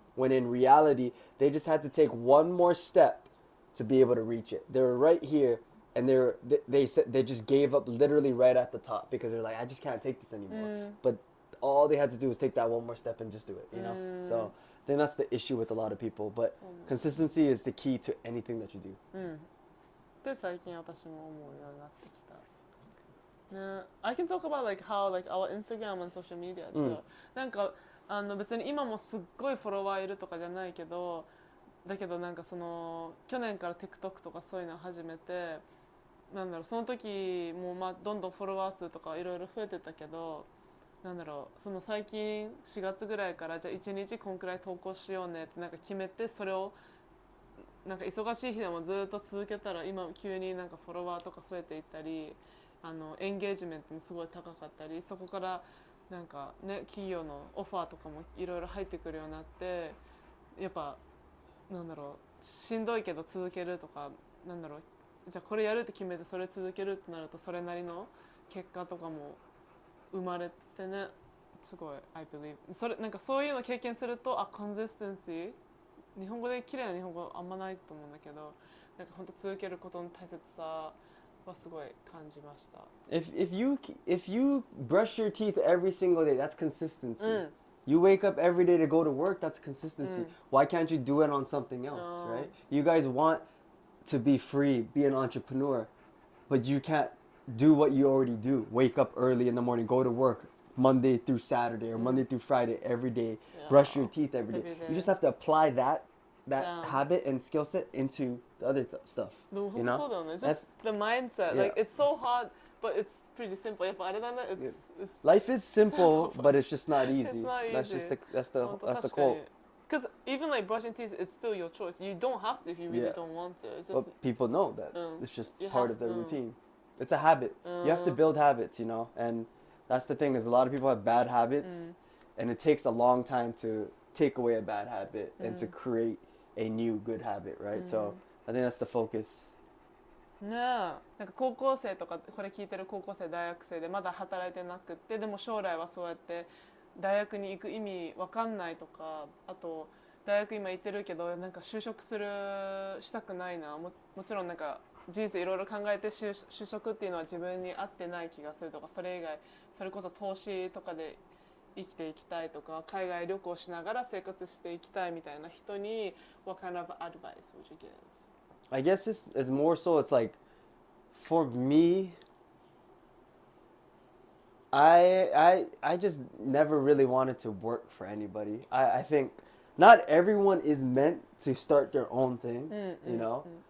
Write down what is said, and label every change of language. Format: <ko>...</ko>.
<en>When in reality, they just had to take one more step to be able to reach it. They were right here. And they just gave up literally right at the top because they're like, I just can't take this anymore. But all they had to do was take that one more step and just do it, you know? So I think that's the issue with a lot of people. But consistency is the key to anything that you do.</en> <ja>で最近私も思うようになってきた。</ja> <en>ね、I can talk about like how like our Instagram and social media too.</en> <ja>なんか別に今もすっごいフォロワーいるとかじゃないけど、だけどなんかその去年から TikTok とかそういうのを始めて。なんだろう、その時もまあどんどんフォロワー数とかいろいろ増えてたけど、なんだろう、その最近4月ぐらいからじゃあ1日こんくらい投稿しようねってなんか決めて、それをなんか忙しい日でもずっと続けたら今急になんかフォロワーとか増えていったり、エンゲージメントもすごい高かったり、そこからなんかね企業のオファーとかもいろいろ入ってくるようになって、やっぱなんだろう、しんどいけど続けるとか、なんだろう、じゃあこれやるって決めてそれ続けるってなるとそれなりの結果とかも生まれてね、すごい</ja> <en>I believe</en> <ja>それなんかそういうの経験するとconsistency、 日本語で綺麗な日本語あんまないと思うんだけど、なんか本当続けることの大切さはすごい感じました。</ja> <en>If you brush your teeth every single day, that's consistency. You wake up every day to go to work, that's consistency. Why can't you do it on something else, right? You guys want to be free, be an entrepreneur, but you can't do what you already do. Wake up early in the morning, go to work Monday through Saturday or Monday through Friday every day, brush your teeth every day. You just have to apply that habit and skill set into the other stuff. You know? It's just the mindset. Like it's so hard, but it's pretty simple. It's life is simple, but it's just not easy. It's not That's easy. just the quote. Because even like brushing teeth, it's still your choice. You don't have to if you really don't want to. It's just, but people know that. It's just part of their routine. It's a habit. You have to build habits, you know? And that's the thing is a lot of people have bad habits and it takes a long time to take away a bad habit and to create a new good habit, right? So I think that's the focus.</en> <ja>ねえ、なんか高校生とかこれ聞いてる高校生大学生でまだ働いてなくってでも将来はそうやって大学に行く意味わかんないとか、あと大学今行ってるけどなんか就職したくないな、もちろんなんか人生いろいろ考えて就職っていうのは自分に合ってない気がするとか、それ以外それこそ投資とかで生きていきたいとか海外旅行しながら生活していきたいみたいな人に</ja> <en>What kind of advice would you give? I guess it's more so it's like for me I just never really wanted to work for anybody. I think not everyone is meant to start their own thing, you know?</en>